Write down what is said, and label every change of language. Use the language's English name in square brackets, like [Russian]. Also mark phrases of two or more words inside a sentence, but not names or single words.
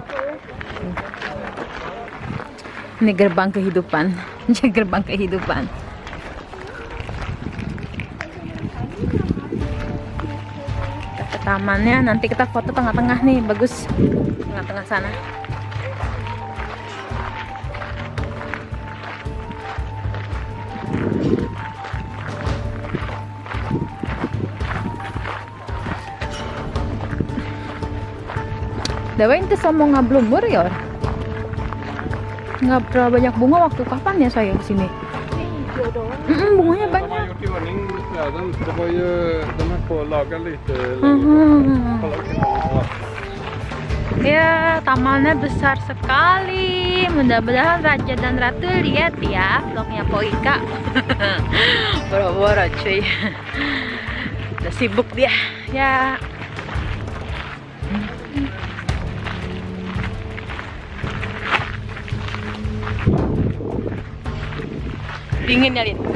[Indonesian] Ini gerbang kehidupan. Gerbang kehidupan. Kita ke tamannya, nanti kita foto tengah-tengah nih, bagus. Tengah-tengah sana. [Swedish] Det var inte så många blommor i år. [Indonesian] Nggak terlalu banyak bunga waktu kapan ya saya kesini? Hijau doang. Bunganya [Swedish] De [Indonesian] banyak. [Swedish] har gjort i ordning träden. Det var ju, de höll på att laga lite. Kolla vilken dag. [Indonesian] Ya, tamannya besar sekali. Mudah-mudahan raja dan ratu lihat ya vlognya Po Ika. Boro-boro cuy. Udah sibuk dia. Ya. Dingin ya, Lin?